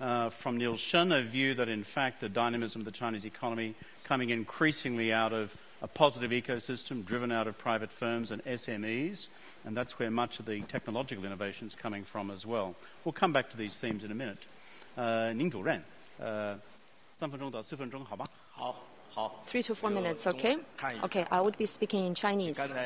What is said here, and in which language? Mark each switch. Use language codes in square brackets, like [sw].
[en] From Shen, a view that, in fact, the dynamism of the Chinese economy coming increasingly out of a positive ecosystem driven out of private firms and SMEs, and that's where much of the technological innovation is coming from as well. We'll come back to these themes in a minute. [zh] Ning Jizhe, 3分钟到4分钟，好吧？好。 [en] 3 to 4 minutes, okay? Okay, I would be speaking in Chinese.